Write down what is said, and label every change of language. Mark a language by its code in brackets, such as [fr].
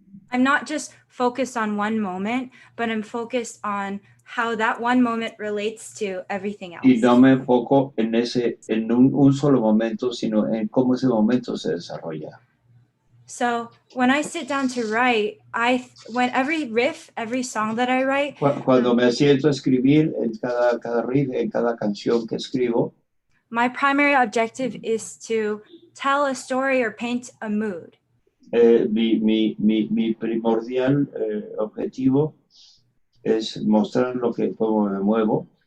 [en] I'm not just focused on one moment, but I'm focused on how that one moment relates to everything else. [es] Y no me enfoco en un solo momento, sino en cómo ese momento se desarrolla. [en] So when I sit down to write, when every riff, every song that I write, [es] cuando me siento a escribir en cada riff, en cada canción que escribo, [en] my primary objective is to tell a story or paint a mood. [es] Mi primordial objetivo es mostrar cómo me muevo.